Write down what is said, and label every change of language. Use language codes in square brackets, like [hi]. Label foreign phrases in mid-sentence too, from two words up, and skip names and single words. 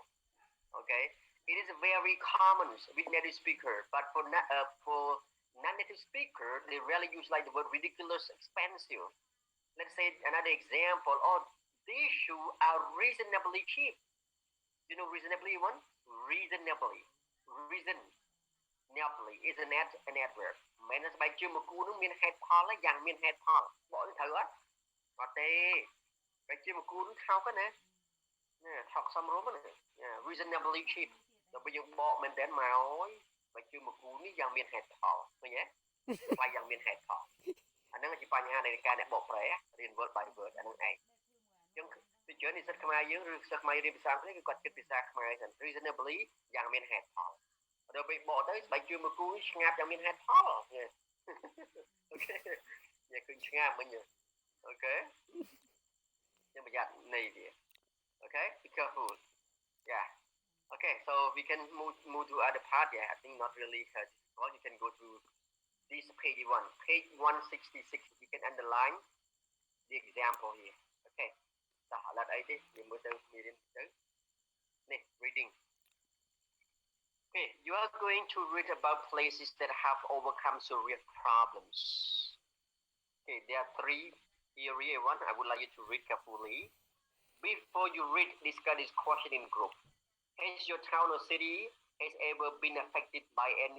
[en] Okay, it is very common with native speaker, but for non-native speaker, they rarely use like the word ridiculous, expensive. Let's say another example. Oh, these shoes are reasonably cheap. You know reasonably one? Reasonably. Reasonably is an adverb. [km] មិនមែនស្បែកជើងមួយគូនោះមានហេតុផលយ៉ាងមានហេតុផលបកត្រូវអត់អត់ទេស្បែកជើងមួយគូនោះថោកណាថោកសមរម្យណា [en] reasonably cheap [km] ដល់ពេល យើងបកមែនតើមកអើយស្បែកជើងមួយគូនេះយ៉ាងមានហេតុផលឃើញទេថ្លៃយ៉ាងមានហេតុផលអាហ្នឹងជាបញ្ហានៃការអ្នកបកប្រែ រៀន [en] word by word [km] អាហ្នឹងឯងចឹងពីច្រើននិស្សិតខ្មែរយើងឬសិស្សខ្មែររៀនភាសាអង់គ្លេសគឺគាត់គិតភាសាខ្មែរហ្នឹង reasonably យ៉ាងមានហេតុផលដល់ពេលបកទៅស្បែកជើងមួយគូឆ្ងាប់យ៉ាងមានហេតុផលអូខេនិយាយឃើញឆ្ងាប់មិញអូខេខ្ញុំប្រយ័ត្ននៃវាអូខេ [en] be careful yeah okay so we can move to other part yeah I think not really well you can go to this page 166 you can underline the example here okay [km] តោះឥឡូវអីទេយើងមើលទៅមេរៀនទៅនេះ [en] reading okay you are going to read about places that have overcome serious problems okay there are 3 area one I would like you to read carefully before you read discuss this question in group has your town or city has ever been affected by any